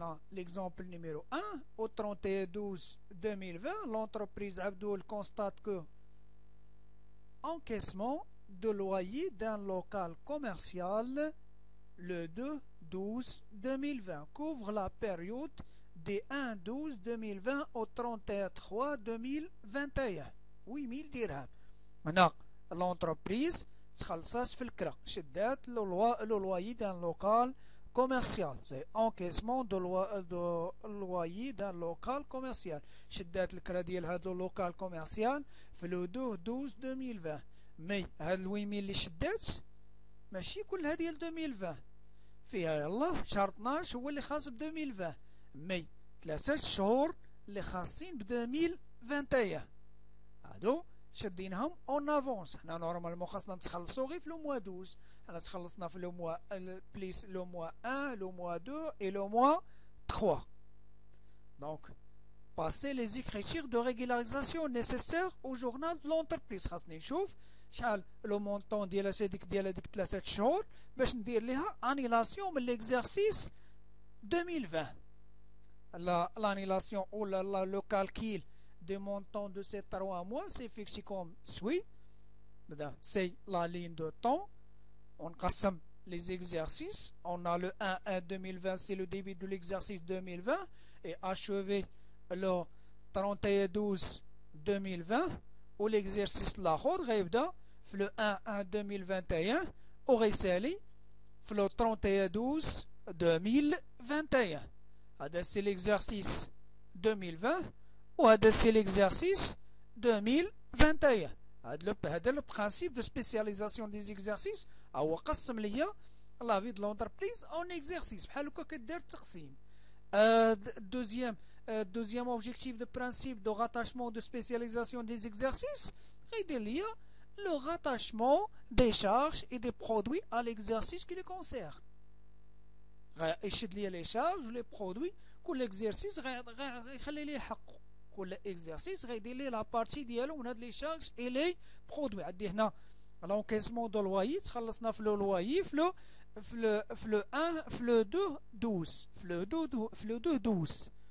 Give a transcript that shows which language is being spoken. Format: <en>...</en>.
<fr>L'exemple numéro 1, au 31/12/2020, l'entreprise Abdoul constate que encaissement de loyer d'un local commercial le 2/12/2020 couvre la période des 1/12/2020 au 31/3/2021. 8000 dirhams. Maintenant, l'entreprise</fr> <ar>تخلصات في الكرا شدات</ar> <fr>le loyer d'un local commercial. C'est encaissement de loyer d'un local commercial.</fr> <ar>شدات الكرا ديال هذا اللوكال كوميرسيال في لو 12/2020. مي هاد الويميل اللي شدات ماشي كلها ديال 2020. فيها يلا شهر 12 هو اللي خاص ب 2020. مي 3 شهور اللي خاصين ب 2021 هادو شدينهم اون افونس. حنا نورمالمون خاصنا نتخلصو غير في لو موا 12. حنا تخلصنا في لو موا بليس لو موا 1 لو موا 2 et لو موا 3.</ar> <fr>دونك passer les écritures de régularisation nécessaires au journal de l'entreprise.</fr> <ar>خاصني نشوف شحال لو مونطون ديال هذيك 3 شهور باش ندير ليها انيلاسيون من ليكزارسيس 2020.</ar> <fr>L'annulation ou le calcul des montants de ces 3 mois, c'est fixé comme suit. C'est la ligne de temps. On rassemble les exercices. On a le 1/1/2020, c'est le début de l'exercice 2020. Et achevé le 31/12/2020. Ou l'exercice l'autre, le 1/1/2021. Ou récemment, le 31/12/2021. C'est l'exercice 2020 ou c'est l'exercice 2021. Le principe de spécialisation des exercices</fr> <ar>هو قسم ليا</ar> <fr>la vie de l'entreprise en exercice</fr> <ar>بحال هكا كدير التقسيم.</ar> <fr>Deuxième objectif de principe de rattachement de spécialisation des exercices</fr> <ar>غيدير ليا</ar> <fr>le rattachement des charges et des produits à l'exercice qui les concerne.</fr> <ar>يشد لي لي شارج ولي برودوي. كل اكزرسيس غيخلي لي حقه. كل اكزرسيس غيدير لي لا بارتي ديالو من هاد لي شارج اي لي برودوي. عندي هنا لونكيسمون دو لوايي تخلصنا في لو لوايي في لو 1 في لو 2 12 في لو 2 12.</ar>